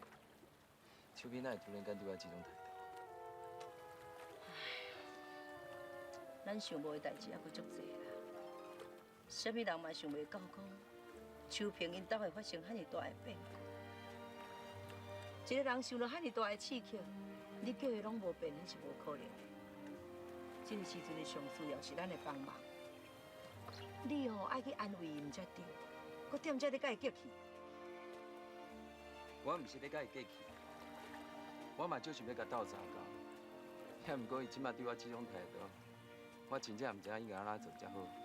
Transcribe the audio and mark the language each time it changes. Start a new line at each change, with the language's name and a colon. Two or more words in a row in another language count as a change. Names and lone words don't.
Min Nan Chinese: 秋萍哪会突然间对我这种态度？咱想无的代志还阁足济啦。什么人嘛想袂到讲，秋萍因兜会发生遐尼大的变故。一个人受了遐尼大的刺激，你叫伊拢无变，那是无可能的。这个时阵的上需要是咱的帮忙。你哦爱去安慰伊，毋才对，搁踮遮咧甲伊激气。我毋是咧甲伊计气，我嘛就是要甲斗相共。遐毋过伊即马对我这种态度，我真正毋知影应该安怎做才好。